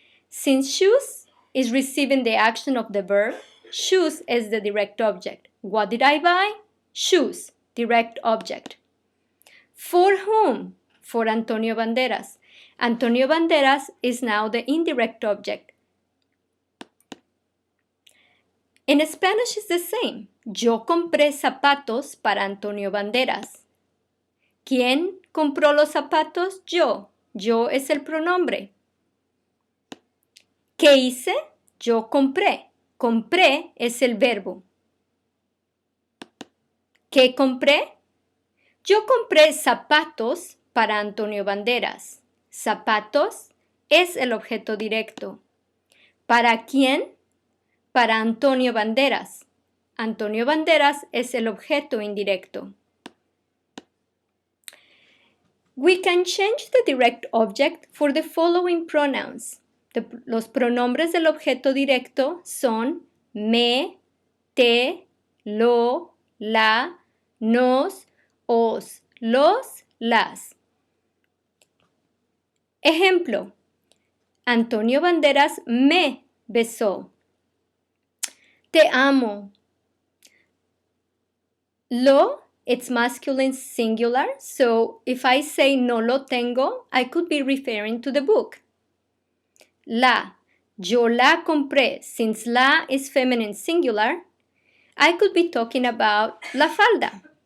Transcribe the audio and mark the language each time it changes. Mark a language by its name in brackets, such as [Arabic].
[English] Since shoes is receiving the action of the verb, shoes is the direct object. What did I buy? Shoes, direct object. For whom? For Antonio Banderas. Antonio Banderas is now the indirect object. In Spanish it's the same. [Spanish] Yo compré zapatos para Antonio Banderas. ¿Quién compró los zapatos? Yo. Yo es el pronombre. ¿Qué hice? Yo compré. Compré es el verbo. ¿Qué compré? Yo compré zapatos para Antonio Banderas. Zapatos es el objeto directo. ¿Para quién? Para Antonio Banderas. Antonio Banderas es el objeto indirecto. [English] We can change the direct object for the following pronouns. [Spanish] Los pronombres del objeto directo son me, te, lo, la, nos, os, los, las. Ejemplo, Antonio Banderas me besó. Te amo. [English] Lo, it's masculine singular, so if I say [Spanish] no lo tengo, [English] I could be referring to the book. [Spanish] La, yo la compré. [English] Since la is feminine singular, I could be talking about [Spanish] la falda.